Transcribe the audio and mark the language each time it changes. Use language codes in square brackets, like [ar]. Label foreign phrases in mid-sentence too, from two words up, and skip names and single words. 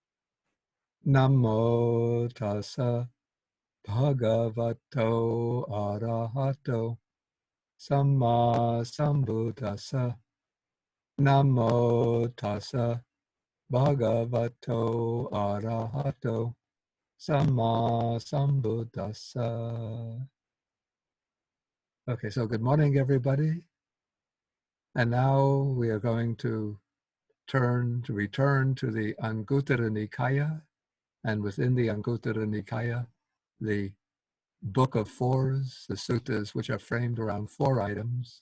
[pi] Namo tassa Bhagavato arahato samma sambuddhassa. Namo tassa Bhagavato arahato samma sambuddhassa. [en] Okay, so good morning, everybody. And now we are going to return to the Anguttara Nikaya, and within the Anguttara Nikaya, the Book of Fours, the suttas, which are framed around 4 items.